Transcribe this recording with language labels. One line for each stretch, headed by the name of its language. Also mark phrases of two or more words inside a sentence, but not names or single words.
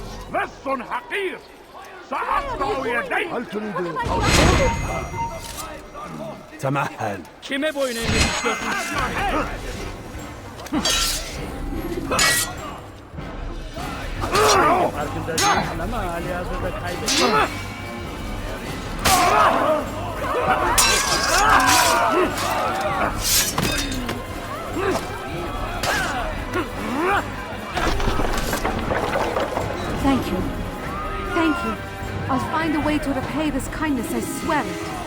Arabic: لص حقير! سأقطع يديك! هل تريد تمهل.
Turkish: Kime boyun eğmek istiyorsun? Farkında değilsin ama halihazırda kaybettin.
English: Thank you. Thank you. I'll find a way to repay this kindness, I swear it.